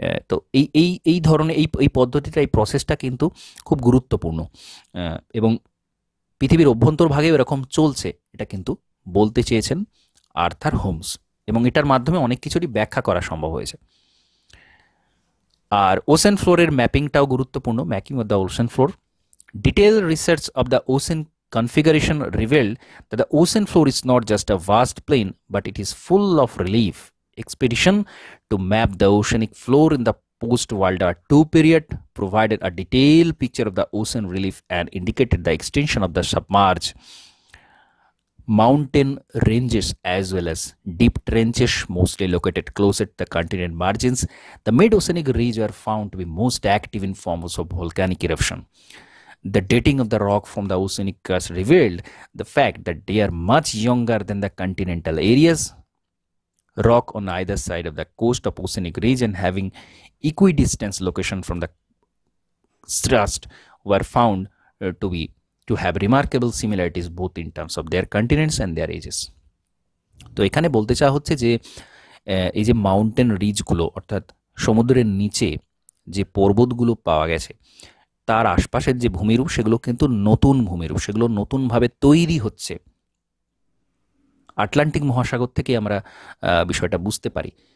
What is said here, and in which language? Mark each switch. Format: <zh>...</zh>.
<bn>তো এই ধরনের এই পদ্ধতিটা, এই প্রসেসটা কিন্তু খুব গুরুত্বপূর্ণ এবং পৃথিবীর অভ্যন্তরভাগেও এরকম চলছে, এটা কিন্তু বলতে চেয়েছেন আর্থার হোমস এবং এটার মাধ্যমে অনেক কিছুরই ব্যাখ্যা করা সম্ভব হয়েছে। আর ওশেন ফ্লোরের ম্যাপিংটাও গুরুত্বপূর্ণ,</bn> <en>Mapping of the ocean floor. Detailed research of the ocean configuration revealed that the ocean floor is not just a vast plain, but it is full of relief. Expedition to map the oceanic floor in the post-World War II period provided a detailed picture of the ocean relief and indicated the extension of the submerged mountain ranges as well as deep trenches mostly located closer to the continent margins. The mid-oceanic ridges were found to be most active in forms of volcanic eruption. The dating of the rock from the oceanic crust revealed the fact that they are much younger than the continental areas. Rock on either side of the coast of oceanic region having equidistant location from the crust were found to have remarkable similarities both in terms of their continents and their ages.</en> <bn>তো এখানে বলতে চাওয়া হচ্ছে যে এই যে mountain রিজগুলো অর্থাৎ সমুদ্রের নিচে যে পর্বতগুলো পাওয়া গেছে, তার আশপাশের যে ভূমিরূপ সেগুলো কিন্তু নতুন ভূমিরূপ, সেগুলো নতুনভাবে তৈরি হচ্ছে। আটলান্টিক মহাসাগর থেকে আমরা বিষয়টা বুঝতে পারি।</bn>